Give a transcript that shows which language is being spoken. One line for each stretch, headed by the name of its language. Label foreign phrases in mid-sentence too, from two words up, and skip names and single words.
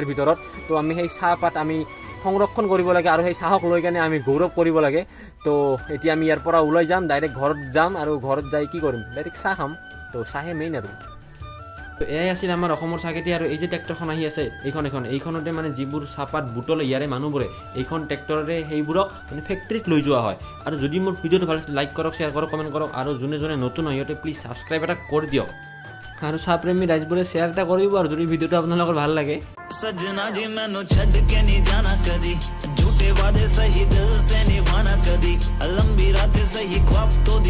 Assamese: ভিতৰত তো আমি সেই চাহপাত আমি সংৰক্ষণ কৰিব লাগে আৰু সেই চাহক লৈ কেনে আমি গৌৰৱ কৰিব লাগে তো এতিয়া আমি ইয়াৰ পৰা ওলাই যাম ডাইৰেক্ট ঘৰত যাম আৰু ঘৰত যাই কি কৰিম ডাইৰেক্ট চাহ খাম তো চাহে মেইন আৰু তো এয়াই আছিল আমাৰ অসমৰ চাহখেতি আৰু এই যে ট্ৰেক্টৰখন আহি আছে এইখনতে মানে যিবোৰ চাহপাত বুটলে ইয়াৰে মানুহবোৰে এইখন ট্ৰেক্টৰেৰে সেইবোৰক মানে ফেক্টৰীত লৈ যোৱা হয় আৰু যদি মোৰ ভিডিঅ'টো ভাল লাগিছে লাইক কৰক শ্বেয়াৰ কৰক কমেণ্ট কৰক আৰু যোনে যোনে নতুন হয় সিহঁতে
English: please subscribe
Assamese: এটা কৰি দিয়ক আৰু চাহপ্ৰেমী ৰাইজবোৰে শ্বেয়াৰ এটা কৰিব আৰু যদি ভিডিঅ'টো আপোনালোকৰ ভাল লাগে
Punjabi: ਸਜਨਾ ਜੀ ਮੈਨੂੰ ਛੱਡ ਕੇ ਨਹੀਂ ਜਾਣਾ ਕਦੀ ਝੂਠੇ ਵਾਦੇ ਸਹੀ ਦਿਲ ਸੇ ਨਿਭਾਣਾ ਕਦੀ ਲੰਬੀ ਰਾਤੇਂ ਸਹੀ ਖ੍ਵਾਬ ਤੋ